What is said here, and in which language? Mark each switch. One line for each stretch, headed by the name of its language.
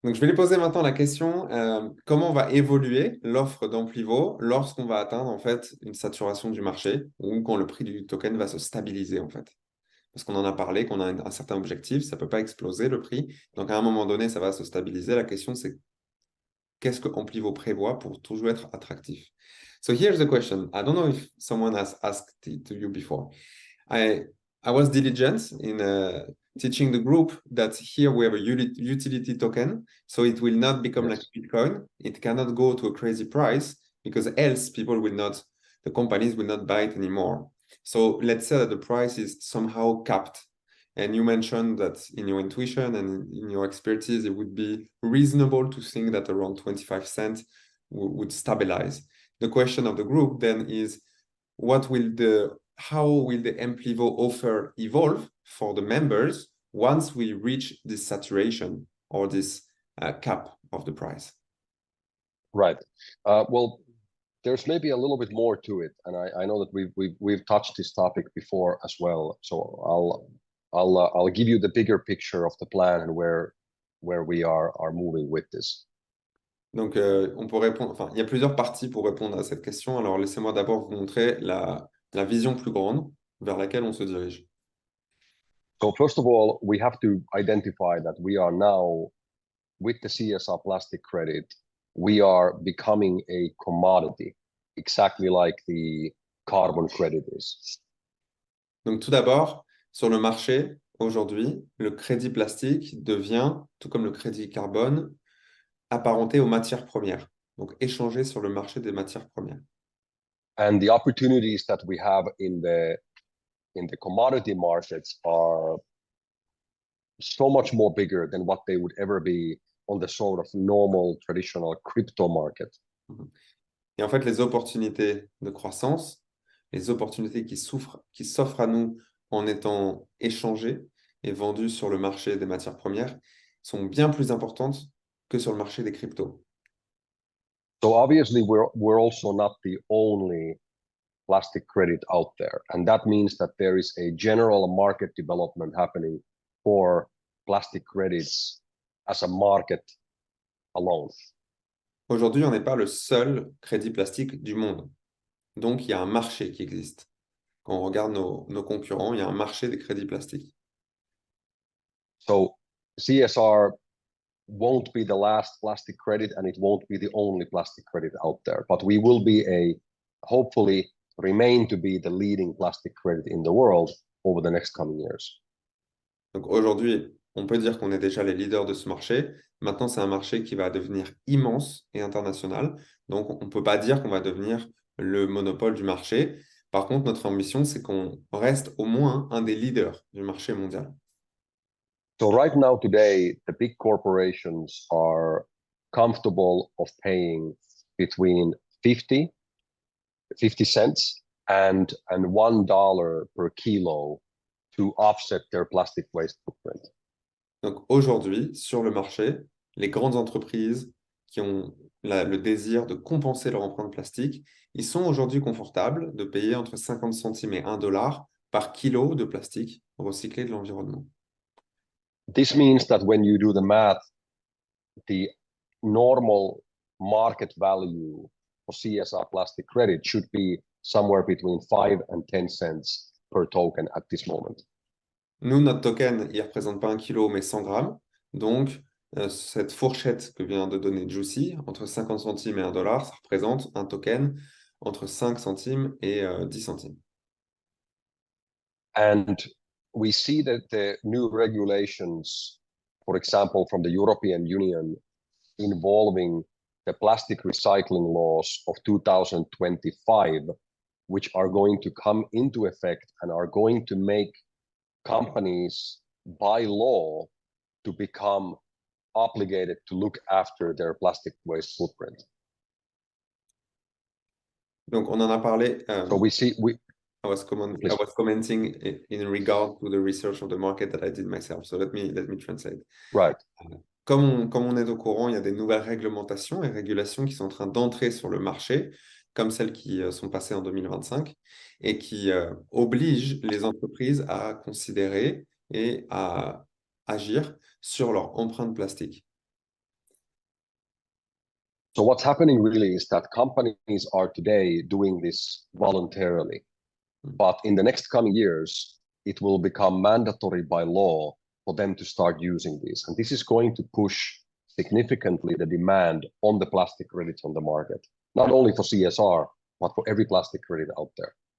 French: Donc, je vais lui poser maintenant la question, comment va évoluer l'offre d'Amplivo lorsqu'on va atteindre en fait une saturation du marché ou quand le prix du token va se stabiliser en fait. Parce qu'on en a parlé, qu'on a un certain objectif, ça ne peut pas exploser le prix. Donc, à un moment donné, ça va se stabiliser. La question, c'est qu'est-ce que Amplivo prévoit pour toujours être attractif?
English: So here's the question. I don't know if someone has asked it to you before. I I was diligent in teaching the group that here we have a utility token, so it will not become like Yes. Bitcoin. It cannot go to a crazy price because else people will not, the companies will not buy it anymore. So let's say that the price is somehow capped. And you mentioned that in your intuition and in your expertise, it would be reasonable to think that around 25 cents would stabilize. The question of the group then is, how will the Amplivo offer evolve for the members once we reach this saturation or this cap of the price? Right. Well, there's maybe a little bit more to it, and I know that we've touched this topic before as well. So I'll give you the bigger picture of the plan and where we are moving with this.
French: Donc, on peut répondre, enfin, il y a plusieurs parties pour répondre à cette question. Alors, laissez-moi d'abord vous montrer la vision plus grande vers laquelle on se dirige.
English: So first of all, we have to identify that we are now, with the CSR plastic credit, we are becoming a commodity, exactly like the carbon credit is.
French: Donc, tout d'abord, sur le marché, aujourd'hui, le crédit plastique devient, tout comme le crédit carbone, apparenté aux matières premières. Donc, échangé sur le marché des matières premières.
English: And the opportunities that we have in the commodity markets are so much more bigger than what they would ever be on the sort of normal traditional crypto market. Mhm.
French: Et en fait, les opportunités de croissance, les opportunités qui s'offrent à nous en étant échangées et vendues sur le marché des matières premières sont bien plus importantes que sur le marché des cryptos.
English: So obviously we're also not the only plastic credit out there, and that means that there is a general market development happening for plastic credits as a market alone.
French: Aujourd'hui, on n'est pas le seul crédit plastique du monde. Donc, il y a un marché qui existe. Quand on regarde nos concurrents, il y a un marché des crédits plastiques.
English: So CSR won't be the last plastic credit, and it won't be the only plastic credit out there, but we will be hopefully remain to be the leading plastic credit in the world over the next coming years.
French: Donc aujourd'hui, on peut dire qu'on est déjà les leaders de ce marché. Maintenant, c'est un marché qui va devenir immense et international. Donc, on ne peut pas dire qu'on va devenir le monopole du marché. Par contre, notre ambition, c'est qu'on reste au moins un des leaders du marché mondial.
English: So right now, today, the big corporations are comfortable of paying between 50 cents and $1 per kilo to offset their plastic waste footprint.
French: Donc aujourd'hui, sur le marché, les grandes entreprises qui ont le désir de compenser leur empreinte plastique, ils sont aujourd'hui confortables de payer entre 50 centimes et 1 dollar par kilo de plastique recyclé de l'environnement.
English: This means that when you do the math, the normal market value for CSR plastic credit should be somewhere between 5 and 10 cents per token at this moment.
French: Nous, notre token, il ne représente pas 1 kilo, mais 100 grammes. Donc, cette fourchette que vient de donner Jussi, entre 50 centimes et 1 dollar, ça représente un token entre 5 centimes et 10 centimes.
English: And we see that the new regulations, for example, from the European Union involving the plastic recycling laws of 2025, which are going to come into effect and are going to make companies by law to become obligated to look after their plastic waste footprint.
French: Donc, on en a parlé.
English: So I was commenting in regard to the research of the market that I did myself. So let me translate. Right.
French: Comme on est au courant, il y a des nouvelles réglementations et régulations qui sont en train d'entrer sur le marché, comme celles qui sont passées en 2025 et qui obligent les entreprises à considérer et à agir sur leur empreinte plastique.
English: So what's happening really is that companies are today doing this voluntarily, but in the next coming years, it will become mandatory by law for them to start using this. And this is going to push significantly the demand on the plastic credits on the market, not only for CSR, but for every plastic credit out there.